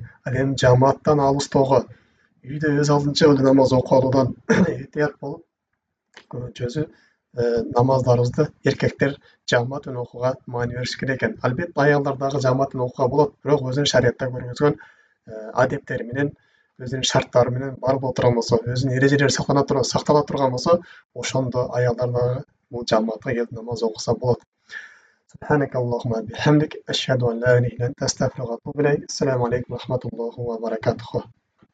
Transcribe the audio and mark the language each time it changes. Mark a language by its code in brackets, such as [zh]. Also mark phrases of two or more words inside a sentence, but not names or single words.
[ky] Ал эми жамааттан алыстоого, үйдө өз алдынча эле намаз окуп алуудан этият болуп, көбүнчөсү намаздарыбызды эркектер жамаат менен окууга маани бериш керек экен. Албетте аялдар дагы жамаат менен окууга болот, бирок өзүнүн шариятта көргөзгөн адептери менен, өзүнүн шарттары менен бар боло турган болсо, өзүнүн эрежелери сактала турган болсо, ошондо аялдар дагы бул жамаатка келип намаз окуса болот. [ar] سبحانك اللهم وبحمدك أشهد أن لا إله إلا أنت أستغفرك وأتوب إليك. السلام عليكم ورحمة الله وبركاته.